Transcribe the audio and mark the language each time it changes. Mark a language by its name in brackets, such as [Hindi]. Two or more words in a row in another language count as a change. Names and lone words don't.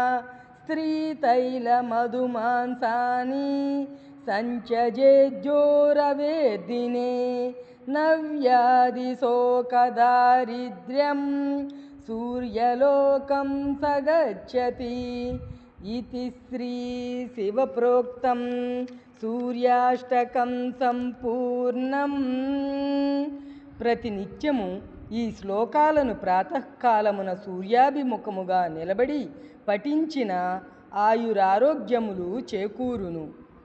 [Sanskrit] स्त्रीतैलमधुमांसानि सञ्चजेद्यो रवेद्दिने नव्याधिशोकदारिद्र्यं सूर्यलोकं स गच्छति इति श्रीशिवप्रोक्तं सूर्याष्टकं సంపూర్ణం. [Telugu] ప్రతినిత్యము ఈ శ్లోకాలను ప్రాతకాలమున సూర్యాభిముఖముగా నిలబడి పఠించిన ఆయురారోగ్యములు చేకూరును.